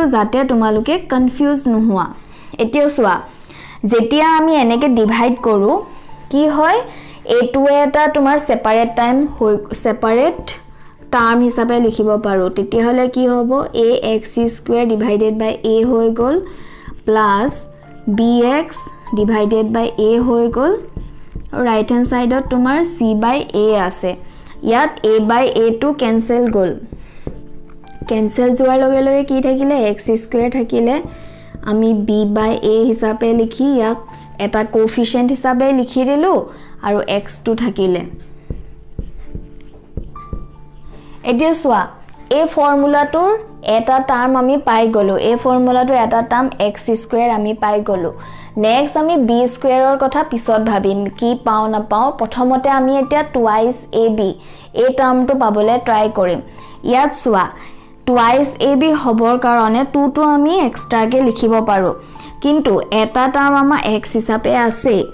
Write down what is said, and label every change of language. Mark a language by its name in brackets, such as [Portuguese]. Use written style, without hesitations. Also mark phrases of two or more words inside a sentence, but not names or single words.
[Assamese] যাতে তোমালোকে কনফিউজ নোহোৱা এতিয়া চোৱা যেতিয়া আমি এনেকে ডিভাইড কৰো কি হয় এটো এটা তোমাৰ [English] separate time separate term [Assamese] হিসাবে লিখিব পাৰো তেতিয়া হলে কি হ'ব [English] ax square divided by a [Assamese] হৈ গল [English] plus bx divided by a [Assamese] হৈ গল [English] right hand sideত [Assamese] তোমাৰ [English] c by a [Assamese] আছে ইয়াত [English] a by a [Assamese] টো ক্যান্সেল গল ক্যান্সেল যোৱাৰ লগে লগে কি থাকিলে [English] x square [Assamese] থাকিলে আমি [English] b by a [Assamese] হিসাবে লিখি ইয়াক এটা কোএফিশিয়েন্ট হিসাবে লিখি দিলো আৰু x2 থাকিলে এতিয়া চোৱা এই ফৰ্মুলাটোৰ এটা টার্ম আমি পাই গলো এই ফৰ্মুলাটো এটা টার্ম [English] x square [Assamese] আমি পাই গলো নেক্সট আমি [English] b squareৰ [Assamese] কথা পিছত ভাবিম কি পাও না পাও প্ৰথমতে আমি এতিয়া [English] twice ab [Assamese] এই টার্মটো পাবলে ট্রাই কৰিম ইয়াত চোৱা [English] twice ab [Assamese] হবৰ কাৰণে 2 টো আমি এক্সট্ৰাকে লিখিব পাৰো কিন্তু এটা টার্ম আমাৰ x হিচাপে আছে